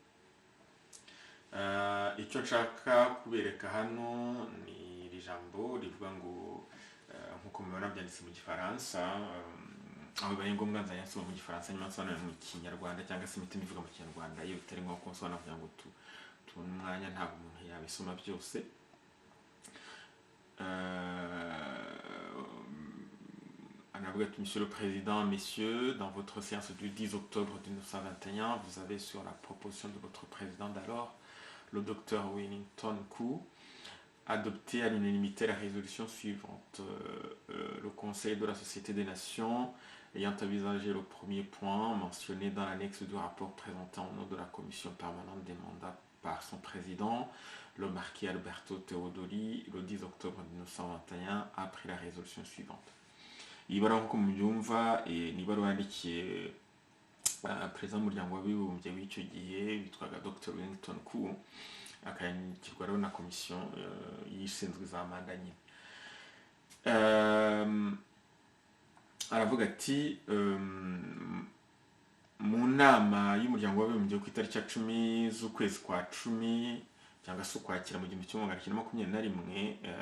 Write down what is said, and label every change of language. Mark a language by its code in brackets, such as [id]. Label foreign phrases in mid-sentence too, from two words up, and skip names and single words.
[rw] Icyo nshaka kubereka hano ni iri jambo rivuga ngo, nk'uko mubibona byanditse mu Gifaransa, aho bibaye ngombwa nzajya nsoma mu Gifaransa nyuma nsobanura mu Kinyarwanda, cyangwa se imiti mbivuga mu Kinyarwanda iyo bitari ngombwa ko nsobanura kugira ngo tubone umwanya, ntabwo umuntu yabisoma byose. [fr] Monsieur le Président, Messieurs, dans votre séance du 10 octobre 1921, vous avez sur la proposition de votre président d'alors, le docteur Wellington Koo, adopté à l'unanimité la résolution suivante. Le Conseil de la Société des Nations ayant envisagé le premier point mentionné dans l'annexe du rapport présenté en nom de la commission permanente des mandats par son président, le marquis Alberto Teodori, le 10 octobre 1921, a pris la résolution suivante. [rw] iyi baruwa nk'uko mubyumva ni ibaruwa yandikiye perezida w'umuryango w'abibumbye w'icyo gihe witwaga Dr Wellington Koo, akayandikirwa rero na komisiyo yishinzwe za manda nyine. Aravuga ati mu nama y'umuryango w'abibumbye ku itariki ya 10 z'ukwezi kwa 10 cyangwa se ukwakira mu 1921